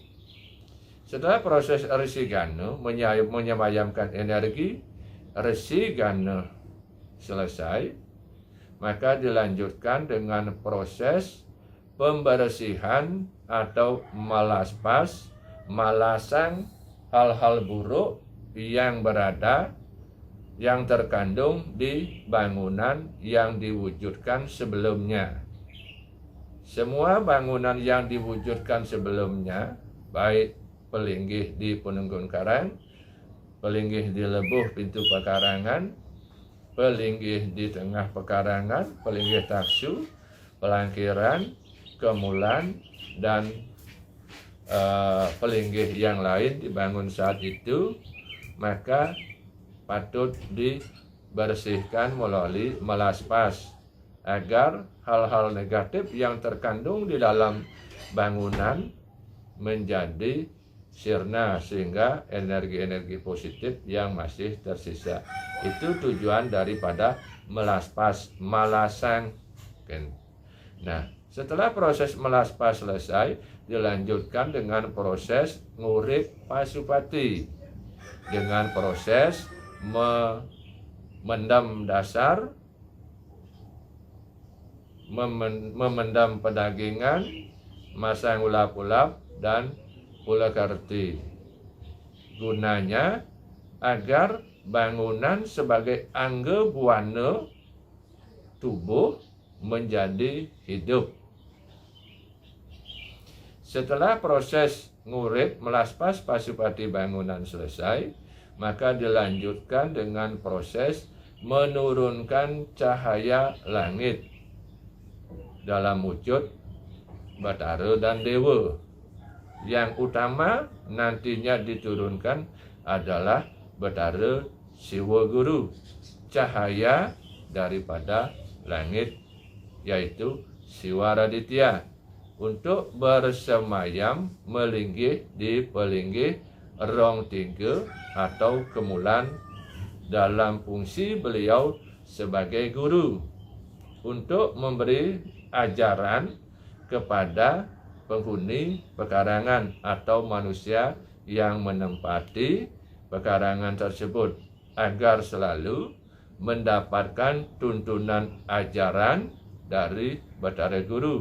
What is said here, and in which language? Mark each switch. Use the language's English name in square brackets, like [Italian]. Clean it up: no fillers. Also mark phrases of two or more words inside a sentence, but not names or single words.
[Indonesian] Setelah proses resi gana menyemayamkan energi resi gana selesai, maka dilanjutkan dengan proses pembersihan atau malaspas, malasang hal-hal buruk yang terkandung di bangunan yang diwujudkan sebelumnya. Semua bangunan yang diwujudkan sebelumnya, baik pelinggih di Penunggun Karang, pelinggih di Lebuh Pintu Pekarangan, pelinggih di Tengah Pekarangan, pelinggih Taksu, Pelangkiran, Kemulan, dan pelinggih yang lain dibangun saat itu, maka patut dibersihkan melalui melaspas agar hal-hal negatif yang terkandung di dalam bangunan menjadi sirna, sehingga energi-energi positif yang masih tersisa. Itu tujuan daripada melaspas, malasang. Nah, setelah proses melaspas selesai, dilanjutkan dengan proses ngurip pasupati, dengan proses memendam dasar, memendam pedagingan, masang ulap-ulap, dan Pulakarti. Gunanya agar bangunan sebagai angga buana tubuh menjadi hidup. Setelah proses ngurip melaspas pasupati bangunan selesai, maka dilanjutkan dengan proses menurunkan cahaya langit dalam wujud Bathara dan Dewa. Yang utama nantinya diturunkan adalah Bathara Siwa Guru, cahaya daripada langit, yaitu Siwa Raditya, untuk bersemayam melinggih di pelinggih rong tiga atau kemulan dalam fungsi beliau sebagai guru untuk memberi ajaran kepada penghuni pekarangan atau manusia yang menempati pekarangan tersebut agar selalu mendapatkan tuntunan ajaran dari Bathara Guru.